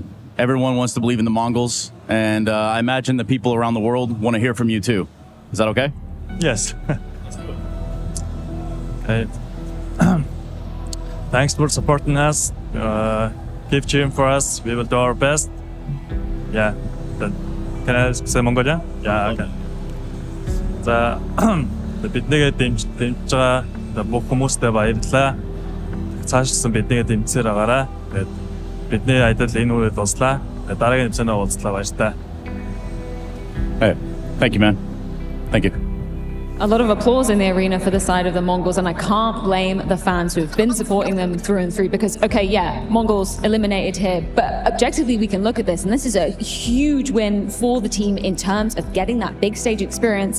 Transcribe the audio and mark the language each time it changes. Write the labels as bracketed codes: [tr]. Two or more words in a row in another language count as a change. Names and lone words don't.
[en] Everyone wants to believe in the Mongolz, and I imagine the people around the world want to hear from you too. Is that okay? Yes. Okay. Thanks for supporting us. Keep cheering for us. We will do our best. Yeah. Can I say Mongolia? Yeah, okay. [mn] За биднийг дэмжиж байгаа бүх хүмүүстээ баярлалаа. Цаашсан биднийг дэмжсээр байгаарай. Тэгээд бидний ажил энэ үрээд дуслаа. Дараагийн хэмжээнд уулзлаа баярлалаа. [en] Hey, thank you, man. Thank you. A lot of applause in the arena for the side of the Mongols, and I can't blame the fans who've been supporting them through and through because, okay, yeah, Mongols eliminated here, but objectively we can look at this, and this is a huge win for the team in terms of getting that big stage experience.